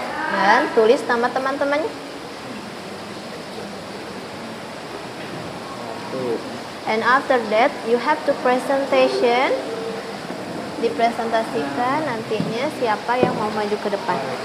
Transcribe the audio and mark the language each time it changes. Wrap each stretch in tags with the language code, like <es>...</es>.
<id>Dan tulis nama teman-temannya. Tuh.</id> <en>And after that, you have to presentation.</en> <id>Dipresentasikan nantinya siapa yang mau maju ke depan.</id>